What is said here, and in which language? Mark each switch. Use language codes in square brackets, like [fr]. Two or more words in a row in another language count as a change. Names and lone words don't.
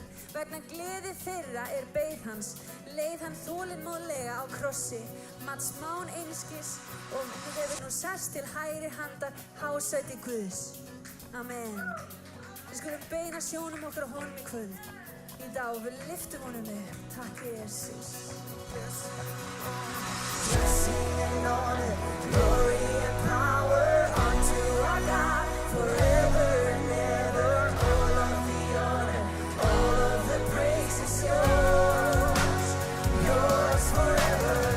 [is] Vegna gleði þeirra beið hans, leið hann þolinmóðlega á krossi, mat smán einskis og hefur nú sest til hægri handar hásæti Guðs. Amen. Við skulum beina sjónum okkar á honum í kvöld. Í dag og við lyftum honum upp. Takk Jesus. [en] Blessing and honor, glory and power unto our God. Forever and ever, all of the honor, all of the praise is yours, yours forever.